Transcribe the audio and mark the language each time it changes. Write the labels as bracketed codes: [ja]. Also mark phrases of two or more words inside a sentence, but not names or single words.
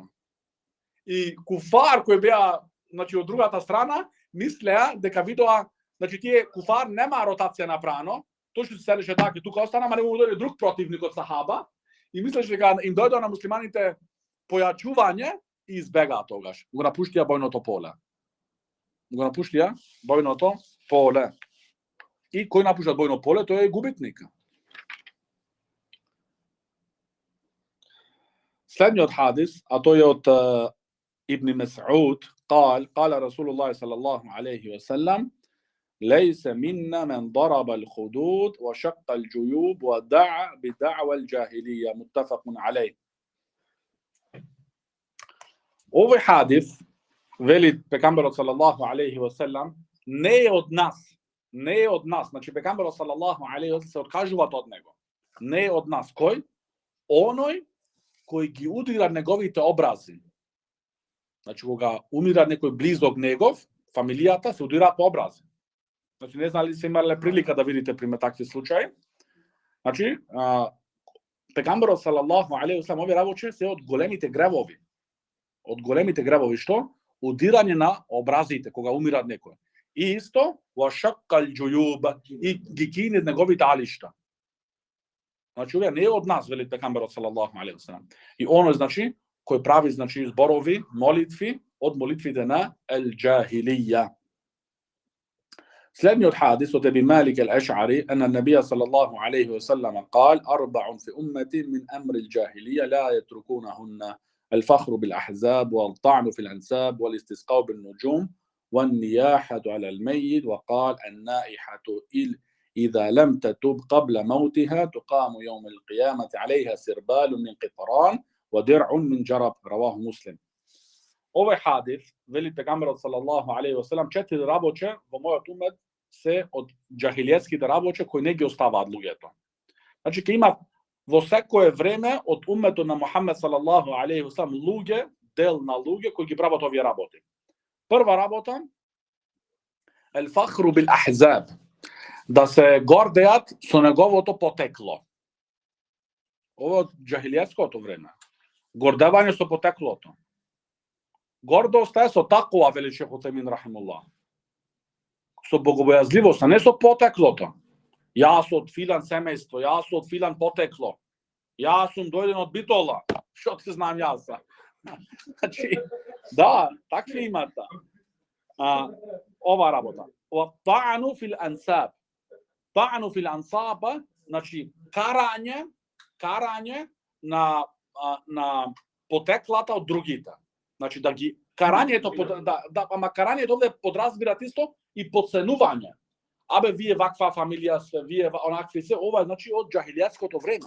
[mk] И куфар кој беа, значи, од другата страна, мислеа дека видоа, значи тие куфар нема ротација направено, тој што се селеше така, тука остана, ама не му дојде друг противник од сахаба, и мислеше дека им дојдоа на муслиманите појачување и избегаа тогаш. Го напуштија бојното поле. И кој напушта бојно поле, тој е губитник. Следниот хадис, а тој е од Ибн Мас'уд, [ar] قال رسول الله صلى الله عليه وسلم ليس منا من ضرب الخدود وشق الجيوب ودعا بدعوى الجاهلية متفق عليه. [mk] Овој хадис, вели пекамберот [ar] صلى الله عليه وسلم, [mk] не е од нас. Значи пекамберот [ar] صلى الله عليه وسلم [mk] се откажуваат од него. Не е од нас. Кој? Оној кој ги удира неговите образи. Значи кога умира некој близок негов, фамилијата се удираат по образи. Значи не знам ли се имале прилика да видите пример такви случаи. Значи пекамберот [ar] صلى الله عليه وسلم [mk] овие работи се од големите гревови. Што? Удирање на образите кога умират некој. И исто [ar] وشق الجيوب, [mk] и ги кине неговите алишта. Значи овие не е од нас, вели пекамберот [ar] صلى الله عليه وسلم. [mk] И оној, значи, кој прави, значи, зборови, молитви од молитвите на ел-џахилија. Следниот од хадис од Еби Малик ал-Ашари, [ar] أن النبي صلى الله عليه وسلم قال: 4 في أمتي من أمر الجاهلية لا يتركونهن الفخر بالأحزاب والطعن في الأنساب والاستسقاء بالنجوم والنياحة على الميت. وقال: النائحة إذا لم تتب قبل موتها تقام يوم القيامة عليها سربال من قطران ودرع من جرب. رواه مسلم. [mk] Овој хадис, вели пејгамберот [ar] صلى الله عليه وسلم, [mk] 4 работе во мојот умет се од џахилијетските работе кои не ги оставаат луѓето. Значи ќе има во секое време од умметот на Мухамед [ar] صلى الله عليه وسلم [mk] луѓе, дел на луѓе кои ги прават овие работи. Прва работа [ar] الفخر بالأحزاب, [mk] да се гордеат со неговото потекло. Ова од џахилијетското време. Гордевање со потеклото. Гордост е со такова, вели шейх Утемин рахимуллах. Со богобојазливост, а не со потеклото. Јас од филан семејство, јас од филан потекло. Јас сум дојден од Битола. Што ти знам јас? Значи, да, такви имат. Ова работа. [ar] الطعن في الأنساب. الطعن في الأنساب, [mk] значи карање на потеклата од другите. Значи да ги карањето ама карањето овде подразбират исто и подценување. Абе вие ваква фамилија сте, вие онакви се, ова е значи од џахилијетското време.